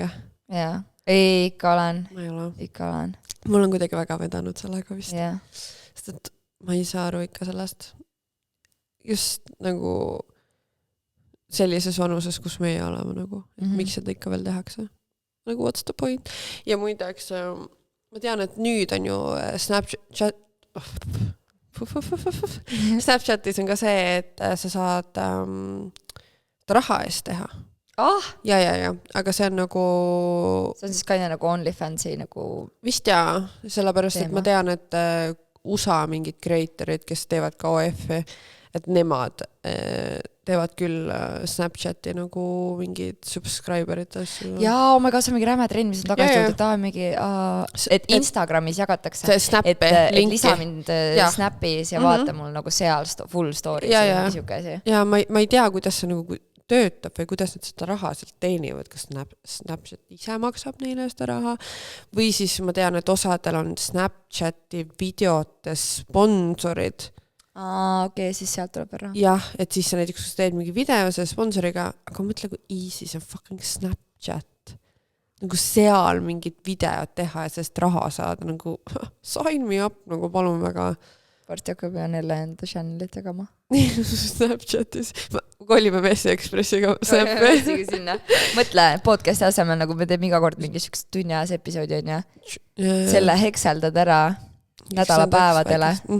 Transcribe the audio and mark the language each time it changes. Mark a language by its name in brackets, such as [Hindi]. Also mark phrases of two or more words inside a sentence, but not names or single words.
[Estonian] Jaa. Ei, ikka olen. Ma ei ole. Ikka olen. Mul on kuidagi väga vedanud sellega vist. [English] Yeah. [Estonian] Sest et ma ei saa aru ikka sellest. Just nagu sellises vanuses, kus meie oleme nagu. Miks seda ikka veel tehakse? [English] Nagu what's the point? [Estonian] Ja muideks, ma tean, et nüüd on ju Snapchatis on ka see, et sa saad raha eest teha. Ja, aga see on nagu... See on siis ka nagu OnlyFansi nagu... Vist jaa, sellepärast, et ma tean, et USA mingid creatorid, kes teevad ka OF-i, et nemad teevad küll Snapchati nagu mingid subscriberid asju. Jaa, [English] oh my god, [Estonian] see on mingi räme trend, mis on tagasi tulnud, et mingi, et Instagramis jagatakse, et lisa mind Snapis ja vaata mul nagu seal [English] full stories [Estonian] ja niisuke asi. Ja ma ei tea, kuidas see nagu töötab või kuidas nad seda raha sealt teenivad, kas Snapchat ise maksab neile seda raha või siis ma tean, et osadel on Snapchati videote sponsorid. Okei, siis sealt tuleb ära. Jah, et siis sa näiteks, kui sa teed mingi video selle sponsoriga, aga mõtle, kui easy see on fucking Snapchat. Nagu seal mingid videod teha ja sellest raha saada, nagu [English] sign me up, [Estonian] nagu palun väga. Varti hakkab ja neile enda channelit tegema. Snapchatis. Kolime Messi Expressiga sinna. Mõtle, podcasti asemel, nagu me teeme iga kord mingi tunniajas episoodi on ja selle hekseldad ära nädalapäevadele.